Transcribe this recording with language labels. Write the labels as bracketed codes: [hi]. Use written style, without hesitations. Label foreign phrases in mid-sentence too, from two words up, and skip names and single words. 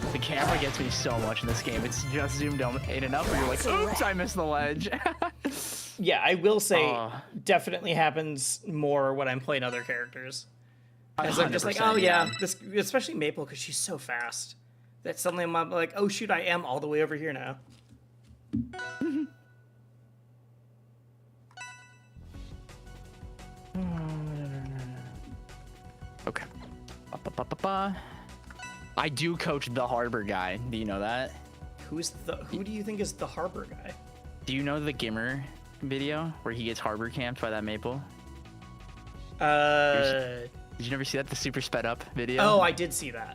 [en] The camera gets me so much in this game. It's just zoomed in enough where you're like, oops, I missed the ledge. Yeah, I will say, Oh. definitely happens more when I'm playing other characters. Because I'm just like, oh 100%, yeah, this, especially Maypul, because she's so fast. That suddenly I'm like, oh shoot, I am all the way over here now. Okay. Ba-ba-ba-ba-ba. I do coach the Harbor guy. Do you know that? Who do you think is the Harbor guy? Do you know the Gimmer video where he gets harbor camped by that Maypul? Did you never see that? The super sped up video? Oh, I did see that.